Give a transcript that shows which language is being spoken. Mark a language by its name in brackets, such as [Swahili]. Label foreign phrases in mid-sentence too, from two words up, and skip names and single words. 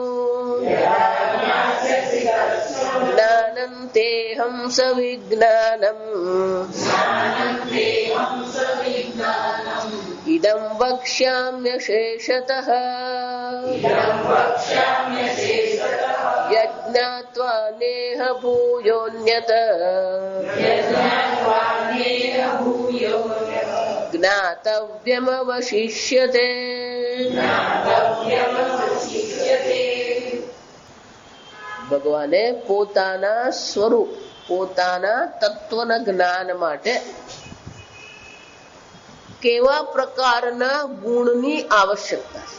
[Sanskrit] ज्ञानं तेऽहं सविज्ञानम् इदं वक्ष्याम्यशेषतः यज्ञात्वा नेह भूयोऽन्यत् ज्ञातव्यमवशिष्यते। [Gujarati] ભગવાને પોતાના સ્વરૂપ પોતાના તત્વના જ્ઞાન માટે કેવા પ્રકારના ગુણની આવશ્યકતા છે.